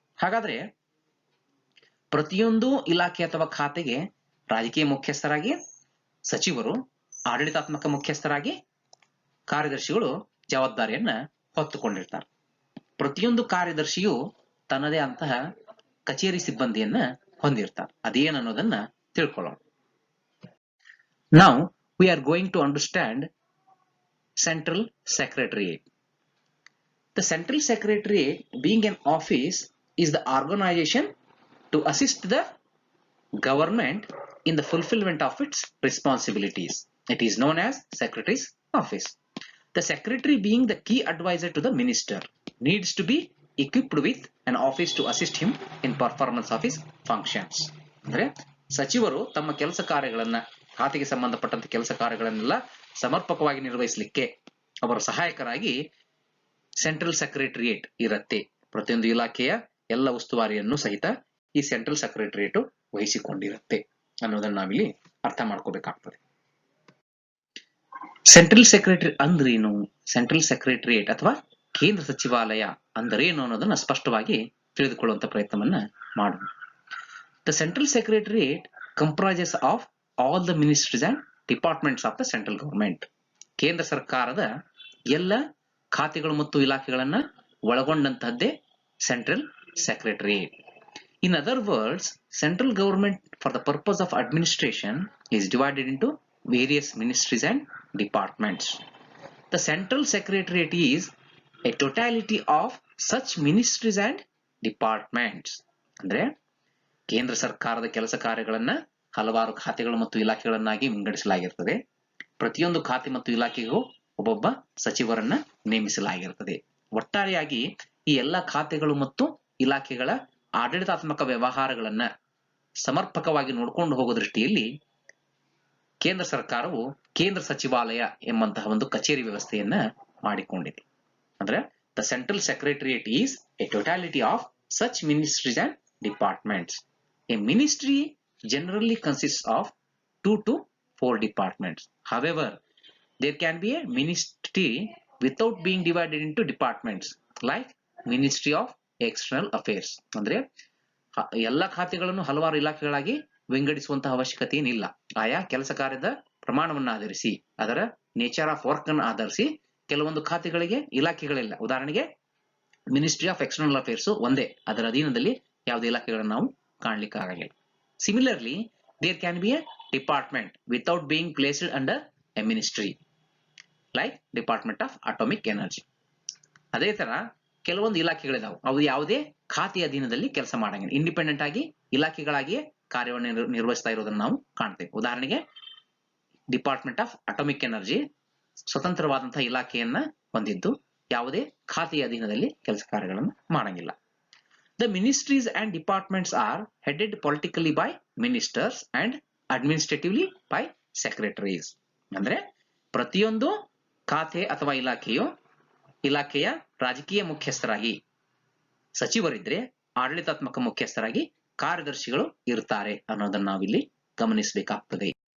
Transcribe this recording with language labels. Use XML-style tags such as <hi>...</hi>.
<kn>ಹಾಗಾದ್ರೆ ಪ್ರತಿಯೊಂದು ಇಲಾಖೆ ಅಥವಾ ಖಾತೆಗೆ ರಾಜಕೀಯ ಮುಖ್ಯಸ್ಥರಾಗಿ ಸಚಿವರು, ಆಡಳಿತಾತ್ಮಕ ಮುಖ್ಯಸ್ಥರಾಗಿ ಕಾರ್ಯದರ್ಶಿಗಳು ಜವಾಬ್ದಾರಿಯನ್ನ ಹೊತ್ತುಕೊಂಡಿರ್ತಾರೆ. ಪ್ರತಿಯೊಂದು ಕಾರ್ಯದರ್ಶಿಯು ತನ್ನದೇ ಅಂತಹ ಕಚೇರಿ ಸಿಬ್ಬಂದಿಯನ್ನ ಹೊಂದಿರ್ತಾರೆ. ಅದೇನನ್ನೋದನ್ನ ತಿಳ್ಕೊಳ್ಳೋಣ.</kn> <en>Now we are going to understand Central Secretariat. The Central Secretariat, being an office, is the organization to assist the government in the fulfillment of its responsibilities. It is known as Secretary's Office. The Secretary, being the key advisor to the minister, needs to be equipped with an office to assist him in performance of his functions.</en> <kn>ಅಂದ್ರೆ ಸಚಿವರು ತಮ್ಮ ಕೆಲಸ ಕಾರ್ಯಗಳನ್ನ, ಖಾತೆಗೆ ಸಂಬಂಧಪಟ್ಟಂತ ಕೆಲಸ ಕಾರ್ಯಗಳನ್ನೆಲ್ಲ ಸಮರ್ಪಕವಾಗಿ ನಿರ್ವಹಿಸಲಿಕ್ಕೆ ಅವರ ಸಹಾಯಕರಾಗಿ ಸೆಂಟ್ರಲ್ ಸೆಕ್ರೆಟರಿಯೇಟ್ ಇರುತ್ತೆ. ಪ್ರತಿಯೊಂದು ಇಲಾಖೆಯ ಎಲ್ಲ ಉಸ್ತುವಾರಿಯನ್ನು ಸಹಿತ ಈ ಸೆಂಟ್ರಲ್ ಸೆಕ್ರೆಟರಿಯೇಟ್ ವಹಿಸಿಕೊಂಡಿರುತ್ತೆ ಅನ್ನೋದನ್ನ ನಾವಿಲ್ಲಿ ಅರ್ಥ ಮಾಡ್ಕೋಬೇಕಾಗ್ತದೆ. ಸೆಂಟ್ರಲ್ ಸೆಕ್ರೆಟರಿ ಅಂದ್ರೇನು, ಸೆಂಟ್ರಲ್ ಸೆಕ್ರೆಟರಿಯೇಟ್ ಅಥವಾ ಕೇಂದ್ರ ಸಚಿವಾಲಯ ಅಂದರೇನು ಅನ್ನೋದನ್ನ ಸ್ಪಷ್ಟವಾಗಿ ತಿಳಿದುಕೊಳ್ಳುವಂತ ಪ್ರಯತ್ನವನ್ನ ಮಾಡೋಣ.</kn> <en>The central secretariat comprises of all the ministries and departments of the central government.</en> <kn>ಕೇಂದ್ರ ಸರ್ಕಾರದ ಎಲ್ಲ ಖಾತೆಗಳು ಮತ್ತು ಇಲಾಖೆಗಳನ್ನ ಒಳಗೊಂಡಂತಹದ್ದೇ central secretariat.</kn> <en>In other words, central government for the purpose of administration is divided into various ministries and departments. The central secretariat is a totality of such ministries and departments.</en> <kn>ಅಂದ್ರೆ ಕೇಂದ್ರ ಸರ್ಕಾರದ ಕೆಲಸ ಕಾರ್ಯಗಳನ್ನ ಹಲವಾರು ಖಾತೆಗಳು ಮತ್ತು ಇಲಾಖೆಗಳನ್ನಾಗಿ ವಿಂಗಡಿಸಲಾಗಿರುತ್ತದೆ. ಪ್ರತಿಯೊಂದು ಖಾತೆ ಮತ್ತು ಇಲಾಖೆಗೂ ಒಬ್ಬೊಬ್ಬ ಸಚಿವರನ್ನ ನೇಮಿಸಲಾಗಿರುತ್ತದೆ. ಒಟ್ಟಾರೆಯಾಗಿ ಈ ಎಲ್ಲ ಖಾತೆಗಳು ಮತ್ತು ಇಲಾಖೆಗಳ ಆಡಳಿತಾತ್ಮಕ ವ್ಯವಹಾರಗಳನ್ನ ಸಮರ್ಪಕವಾಗಿ ನೋಡಿಕೊಂಡು ಹೋಗೋ ದೃಷ್ಟಿಯಲ್ಲಿ ಕೇಂದ್ರ ಸರ್ಕಾರವು ಕೇಂದ್ರ ಸಚಿವಾಲಯ ಎಂಬಂತಹ ಒಂದು ಕಚೇರಿ ವ್ಯವಸ್ಥೆಯನ್ನ ಮಾಡಿಕೊಂಡಿದೆ. ಅಂದ್ರೆ</kn> <en>The central secretariat is a totality of such ministries and departments. A ministry generally consists of 2 to 4 departments. However, there can be a ministry without being divided into departments, like Ministry of External Affairs.</en> <kn>ಅಂದ್ರೆ ಎಲ್ಲ ಖಾತೆಗಳನ್ನು ಹಲವಾರು ಇಲಾಖೆಗಳಾಗಿ ವಿಂಗಡಿಸುವಂತಹ ಅವಶ್ಯಕತೆ ಏನಿಲ್ಲ. ಆಯಾ ಕೆಲಸ ಕಾರ್ಯದ ಪ್ರಮಾಣವನ್ನು ಆಧರಿಸಿ, ಅದರ</kn> <en>nature of work</en> <kn>ಅನ್ನು ಆಧರಿಸಿ ಕೆಲವೊಂದು ಖಾತೆಗಳಿಗೆ ಇಲಾಖೆಗಳಿಲ್ಲ. ಉದಾಹರಣೆಗೆ ಮಿನಿಸ್ಟ್ರಿ ಆಫ್ ಎಕ್ಸ್ಟರ್ನಲ್ ಅಫೇರ್ಸ್ ಒಂದೇ, ಅದರ ಅಧೀನದಲ್ಲಿ ಯಾವುದೇ ಇಲಾಖೆಗಳನ್ನು ನಾವು ಕಾಣಲಿಕ್ಕೆ ಆಗಲ್ಲ.</kn> <en>Similarly, there can be a department without being placed under a ministry, like Department of Atomic Energy.</en> <kn>ಅದೇ ತರ ಕೆಲವೊಂದು ಇಲಾಖೆಗಳಿದಾವೆ, ಅವು ಯಾವುದೇ ಖಾತೆಯ ಅಧೀನದಲ್ಲಿ ಕೆಲಸ ಮಾಡಂಗಿಲ್ಲ, ಇಂಡಿಪೆಂಡೆಂಟ್ ಆಗಿ ಇಲಾಖೆಗಳಾಗಿಯೇ ಕಾರ್ಯವನ್ನು ನಿರ್ವಹಿಸ್ತಾ ಇರೋದನ್ನು ನಾವು ಕಾಣ್ತೇವೆ. ಉದಾಹರಣೆಗೆ ಡಿಪಾರ್ಟ್ಮೆಂಟ್ ಆಫ್ ಅಟೋಮಿಕ್ ಎನರ್ಜಿ ಸ್ವತಂತ್ರವಾದಂತಹ ಇಲಾಖೆಯನ್ನ ಹೊಂದಿದ್ದು ಯಾವುದೇ ಖಾತೆಯ ಅಧೀನದಲ್ಲಿ ಕೆಲಸ ಕಾರ್ಯಗಳನ್ನು ಮಾಡಂಗಿಲ್ಲ.</kn> <en>The ministries and departments are headed politically by ministers and administratively by secretaries.</en> <kn>ಅಂದ್ರೆ ಪ್ರತಿಯೊಂದು ಖಾತೆ ಅಥವಾ ಇಲಾಖೆಯ ರಾಜಕೀಯ ಮುಖ್ಯಸ್ಥರಾಗಿ ಸಚಿವರಿದ್ರೆ ಆಡಳಿತಾತ್ಮಕ ಮುಖ್ಯಸ್ಥರಾಗಿ ಕಾರ್ಯದರ್ಶಿಗಳು ಇರ್ತಾರೆ ಅನ್ನೋದನ್ನ ನಾವಿಲ್ಲಿ ಗಮನಿಸಬೇಕಾಗ್ತದೆ.</kn>